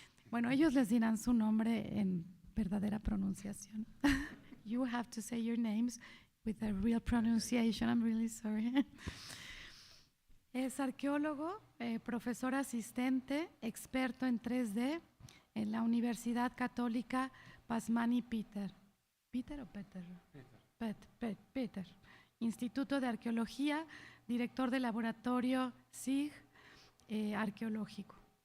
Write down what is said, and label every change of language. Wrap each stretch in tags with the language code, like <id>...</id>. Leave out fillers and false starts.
<es>Bueno, ellos les dirán su nombre en verdadera pronunciación.</es> <en>You have to say your names with a real pronunciation. I'm really sorry.</en> <es>Es arqueólogo, profesor asistente, experto en 3D en la Universidad Católica Pazmani Peter. ¿Peter o Peter? Peter. Instituto de Arqueología, director del laboratorio SIG arqueológico.</es>